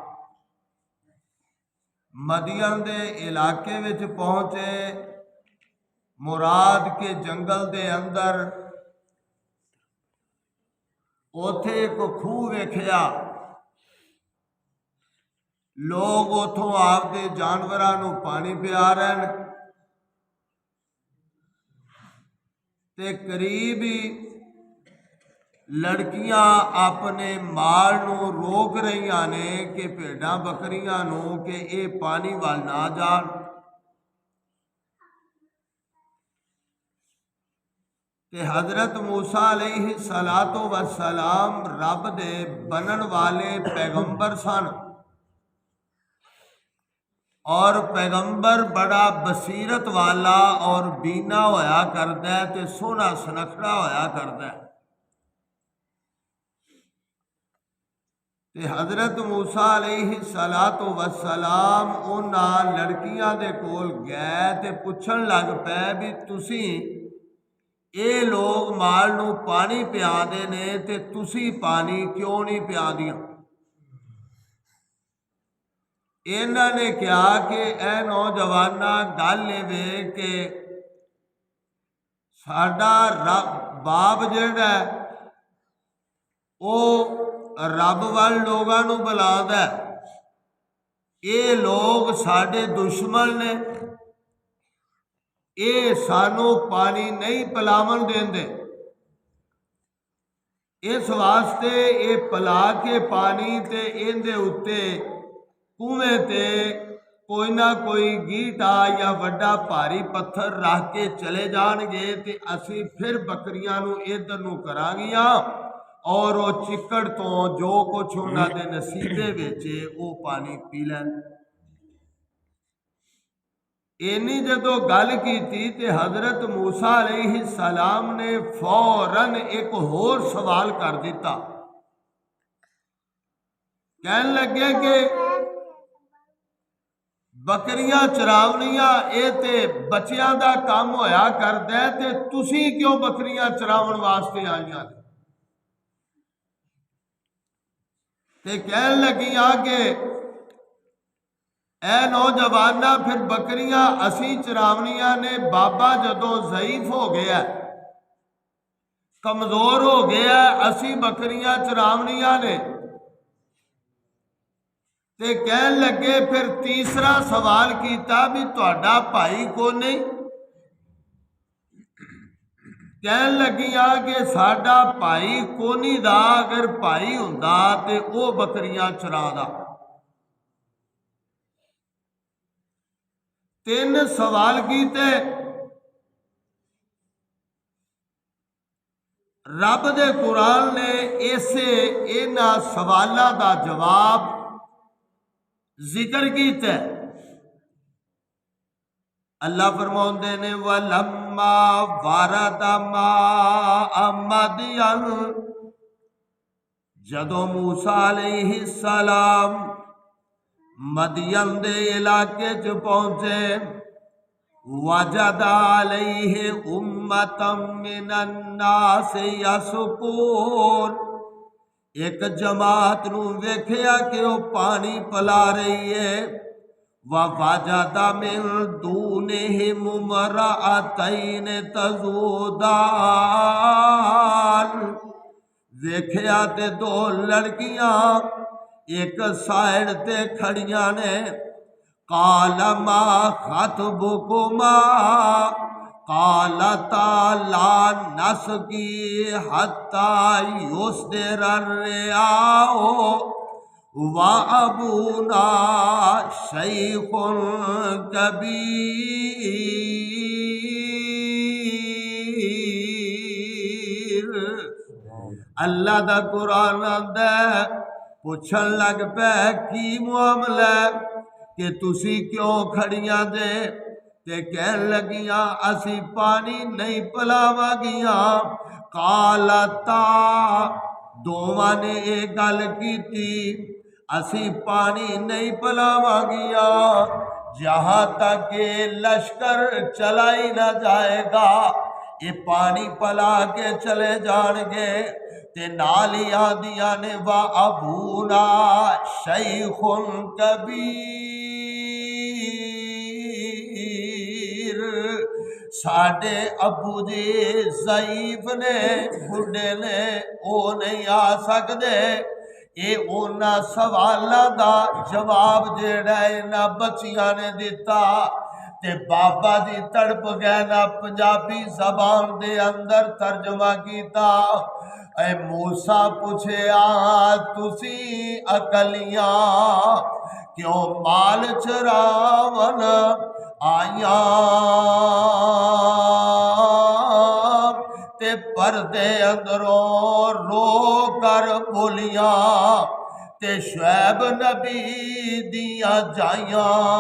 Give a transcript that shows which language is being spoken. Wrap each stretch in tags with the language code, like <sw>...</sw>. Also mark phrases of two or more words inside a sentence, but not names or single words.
<pa>مدین دے علاقے وچ پہنچے، مراد کے جنگل دے اندر اوتھے ایک کھوہ ویکھیا، لوگ اوتھوں آپ دے جانوراں نوں پانی پیا رہے ہیں، تے قریب ہی لڑکیاں اپنے مال نوں روک رہی نے کہ بھیڈاں بکریاں نوں کہ اے پانی وال نہ جان۔ تے حضرت موسیٰ علیہ السلام رب دے بنن والے پیغمبر سن، اور پیغمبر بڑا بصیرت والا اور بینا ہویا کردا ہے تے سونا سنکھڑا ہویا کردا ہے۔ تے حضرت موسیٰ علیہ السلام انہاں لڑکیاں دے کول گئے تے پوچھن لگ پے بھی تسی اے لوگ مال نو پانی پیا دے نے تے تسی پانی کیوں نہیں پیا دیاں؟ انہاں نے کہا کہ اے نوجواناں گل وے کہ ساڈا باپ جڑا ہے او رب وال لوگاں نو بلاندا ہے، اے لوگ ساڈے دشمن نے، اے سانو پانی نہیں پلاون دیندے، اس واسطے اے پلا کے پانی تے ایندے اتے کنویں تے کوئی نہ کوئی گیٹا یا وڈا بھاری پتھر رکھ کے چلے جان گے تے اسی پھر بکریاں نو ادھر نو کراں گیاں اور وہ چکڑ تو جو کچھ انہاں دے نصیبے وچے او پانی پی لین۔ اینی جدو گل کیتی تے حضرت موسیٰ علیہ السلام نے فوراً ایک ہور سوال کر دیتا، کہن لگے کہ بکریاں چراونیاں اے تے بچیاں دا کام ہویا کردا ہے تے تسی کیوں بکریاں چراون واسطے آئیاں؟ تے کہن لگیاں کہ اے نوجواناں پھر بکریاں اسی چراونیاں نے، بابا جدوں ضعیف ہو گیا کمزور ہو گیا اسی بکریاں چراونیاں نے۔ تے کہن لگے پھر تیسرا سوال کیتا بھی تہاڈا بھائی کو نہیں؟ کہن لگیاں کہ ساڈا بھائی کونی دا، اگر بھائی ہوندا تے او بکریاں چرا دا۔ تین سوال کیتے، رب دے قرآن نے اسے انہاں سوالاں دا جواب ذکر کیتا ہے۔ اللہ فرماؤندے نے</pa> <ar>وَلَمَّا وَرَدَ مَاءَ مَدْيَنَ،</ar> <pa>جدو موسیٰ علیہ السلام مدین دے علاقے چ پہنچے،</pa> <ar>وَجَدَ عَلَيْهِ أُمَّةً مِّنَ النَّاسِ يَسْقُونَ،</ar> <pa>ایک جماعت نو ویکھیا کہ وہ پانی پلا رہی ہے،</pa> <ar>وَوَجَدَ مِن دُونِهِمُ امْرَأَتَيْنِ تَذُودَانِ،</ar> <pa>ویکھیا تے دو لڑکیاں ایک سائیڈ تے کھڑیاں نے۔</pa> <ar>قَالَ مَا خَطْبُكُمَا قَالَتَا لَا نَسْقِي حَتَّى يُصْدِرَ الرِّعَاءُ وَأَبُونَا شَيْخٌ كَبِيرٌ۔</ar> <pa>اللہ دا قرآن آندا ہے، پوچھن لگ پے کی معاملہ کہ تسی کیوں کھڑیاں دے؟ تے کہن لگیاں اسی پانی نہیں پلاواں گیاں۔ قالتا، دوواں نے اے گل کیتی اسی پانی نہیں پلاواں گیاں جہاں تک کہ لشکر چلا ہی نہ جائے گا، یہ پانی پلا کے چلے جان گے۔ تے نالی آدیاں نے</pa> <ar>وَأَبُونَا شَيْخٌ كَبِيرٌ،</ar> <pa>ساڈے ابو جی ضعیف نے، بڈھے نے، او نہیں آ سکدے۔ اے اونا سوالاں دا جواب جیڑا انہاں بچیاں نے دیتا تے بابا جی تڑپ گئے نا، پنجابی زبان دے اندر ترجمہ کیتا۔ اے موسیٰ پوچھے تسی اکلیاں کیوں مال چراون آیاں؟ تے پردے اندروں رو کر بولیاں تے شعیب نبی دیاں جائیاں۔</pa>